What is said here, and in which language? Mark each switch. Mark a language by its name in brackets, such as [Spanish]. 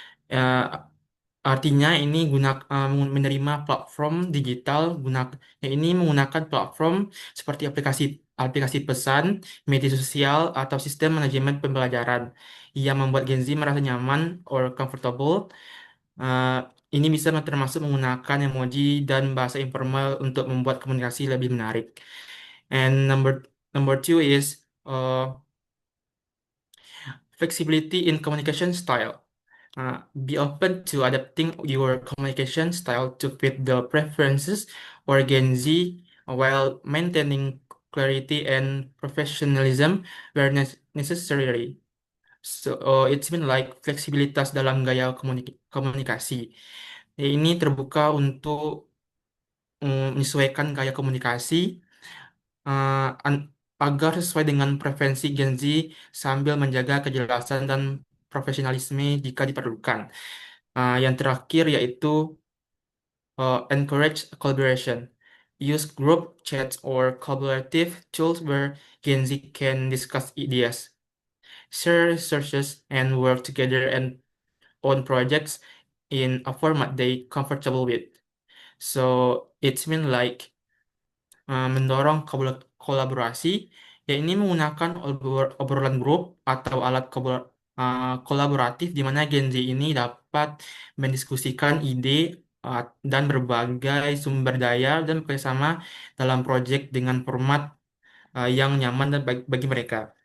[Indonesian] Uh, Artinya ini menerima platform digital ini menggunakan platform seperti aplikasi pesan, media sosial, atau sistem manajemen pembelajaran yang membuat Gen Z merasa nyaman [English] or comfortable. [Indonesian] Uh, ini bisa termasuk menggunakan emoji dan bahasa informal untuk membuat komunikasi lebih menarik. [English] And number two is flexibility in communication style. Be open to adapting your communication style to fit the preferences or Gen Z while maintaining clarity and professionalism where necessary. So, it's been like [Indonesian] fleksibilitas dalam gaya komunikasi. Ini terbuka untuk menyesuaikan gaya komunikasi agar sesuai dengan preferensi Gen Z sambil menjaga kejelasan dan profesionalisme jika diperlukan. Yang terakhir yaitu [English] encourage collaboration. Use group chats or collaborative tools where Gen Z can discuss ideas, share resources, and work together and on projects in a format they comfortable with. So it's mean like [Indonesian] mendorong kolaborasi, ya ini menggunakan obrolan grup atau alat kolaboratif di mana Gen Z ini dapat mendiskusikan ide dan berbagai sumber daya dan bekerjasama dalam proyek dengan format yang nyaman dan bagi mereka.